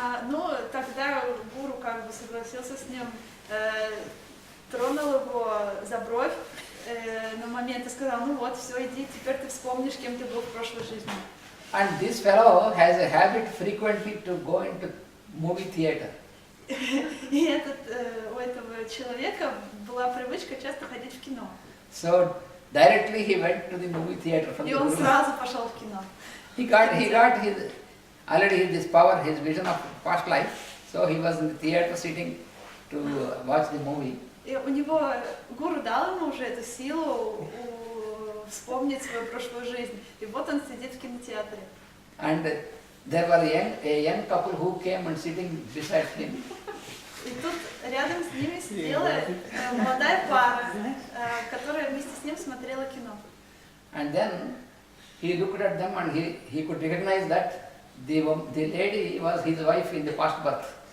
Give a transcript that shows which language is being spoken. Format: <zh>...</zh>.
<ru>Ну, тогда гуру как бы согласился с ним, тронул его за бровь на момент и сказал, ну вот, все, иди, теперь ты вспомнишь, кем ты был в прошлой жизни.</ru> <en>And this fellow has a habit frequently to go into movie theater.</en> <ru>И у этого человека была привычка часто ходить в кино.</ru> <en>So directly he went to the movie theater from</en> <ru>И</ru> <en>the</en> <ru>он</ru> <en>guru.</en> <ru>сразу пошел в кино.</ru> <en>He got already this power, his vision of past life. So he was in the theater sitting to watch the movie.</en> <ru>И у него гуру дал ему уже эту силу вспомнить свою прошлую жизнь. И вот он сидит в кинотеатре.</ru> <en>And there was a young couple who came and sitting beside him.</en> <ru>И тут рядом с ними сидела молодая пара, которая вместе с ним смотрела кино.</ru> <en>And then he looked at them and he could recognize that the lady was his wife in the past birth.</en>